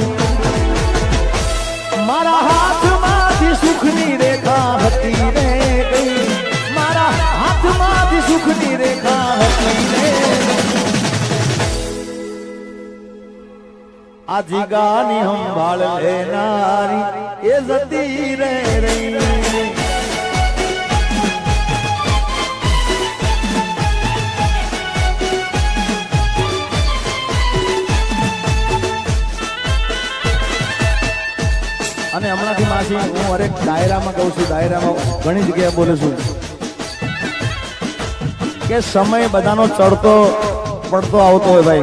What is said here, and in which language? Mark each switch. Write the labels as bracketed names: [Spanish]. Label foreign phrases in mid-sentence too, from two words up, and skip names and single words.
[Gujarati] મારા હાથ માથી સુખની રેખા હતી રે ગઈ। મારા હાથ માથી સુખની રેખા હતી રે। આજી ગાની સંભાળ લેનારી એ જતી રે રહી। અને હમણાંથી માસી હું હરેક દાયરામાં કહું છું, દાયરામાં ઘણી જગ્યાએ બોલું છું કે સમય બધાનો ચડતો પડતો આવતો હોય ભાઈ।